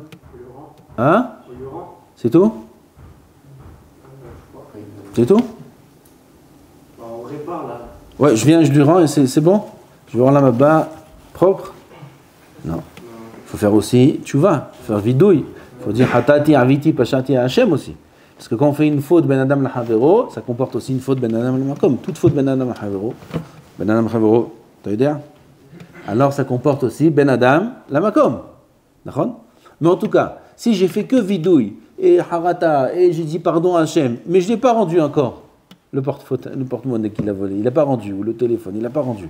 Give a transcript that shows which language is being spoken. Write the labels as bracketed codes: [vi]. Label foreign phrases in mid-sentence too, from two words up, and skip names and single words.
[fr] Hein? C'est tout? C'est tout? On répare là. Ouais, je lui rends et c'est bon? Je vais rendre la mabba propre? Non. Il faut faire aussi tchouva, faire vidouille. Il faut dire [he] חטאתי עויתי פשעתי השם aussi. [fr] Parce que quand on fait une faute [he] בין אדם לחברו, [fr] ça comporte aussi une faute [he] בין אדם למקום. [fr] Toute faute [he] בין אדם לחברו, [fr] t'as idée? Alors ça comporte aussi [he] בין אדם למקום. [fr] D'accord? Mais en tout cas, si j'ai fait que vidouille et harata et j'ai dit pardon à Hashem, mais je l'ai pas rendu encore le porte-monnaie qu'il a volé, il l'a pas rendu, ou le téléphone, il l'a pas rendu.